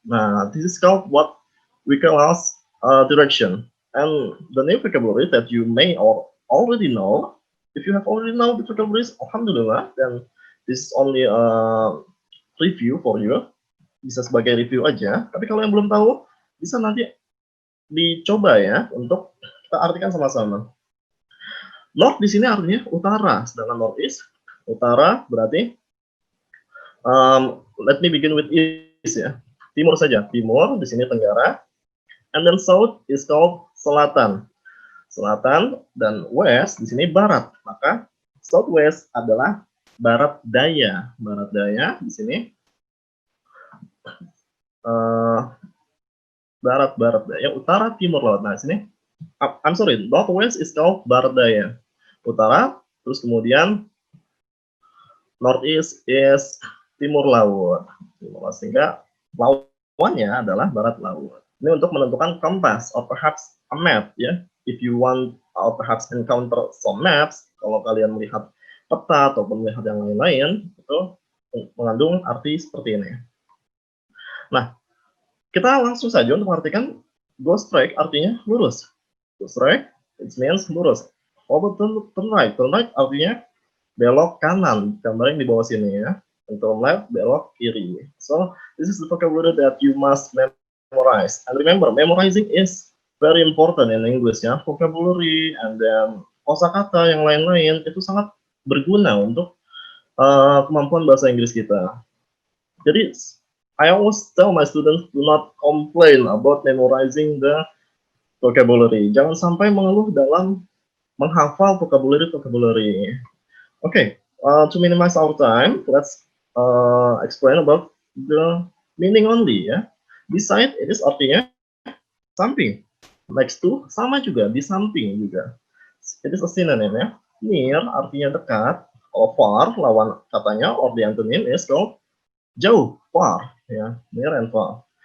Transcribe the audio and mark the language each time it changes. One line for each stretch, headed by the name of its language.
English: Nah, this is called what we call as direction. And the new vocabulary that you may or already know, if you have already know the vocabularies, alhamdulillah, then this is only a review for you.
Indonesian: Bisa sebagai review aja. Tapi kalau yang belum tahu, bisa nanti dicoba ya untuk kita artikan sama-sama. North di sini artinya utara, sedangkan northeast utara berarti
English: let me begin with east
Indonesian: ya. Timur saja, timur di sini tenggara.
English: And then south is called selatan.
Indonesian: Selatan dan west di sini barat. Maka southwest adalah barat daya. Barat daya di sini barat daya, utara timur laut.
English: Nah, sini I'm sorry, northwest is called barat daya.
Indonesian: Utara, terus kemudian northeast is timur laut. Sehingga lawannya adalah barat laut. Ini untuk menentukan kompas
English: or perhaps a map
Indonesian: ya.
English: If you want or perhaps encounter some maps,
Indonesian: kalau kalian melihat peta ataupun melihat yang lain-lain, itu mengandung arti seperti ini. Nah, kita langsung saja untuk mengartikan go straight artinya lurus.
English: Go straight, it means lurus. Oh, turn right.
Indonesian: Turn right artinya belok kanan. Gambar yang di bawah sini ya. Turn left, belok kiri.
English: So, this is the vocabulary that you must memorize. And remember, memorizing is very important in English ya.
Indonesian: Vocabulary and then kosakata yang lain-lain itu sangat berguna untuk kemampuan bahasa Inggris kita.
English: Jadi, I always tell my students do not complain about memorizing the vocabulary.
Indonesian: Jangan sampai mengeluh dalam menghafal vocabulary.
English: Okay, to minimize our time, let's explain about the meaning only ya. Beside it is
Indonesian: artinya samping.
English: Next to
Indonesian: sama juga, di samping juga.
English: It is a synonym ya. Near
Indonesian: artinya dekat,
English: or far
Indonesian: lawan katanya
English: or the antonym is called jauh, far ya, near and far.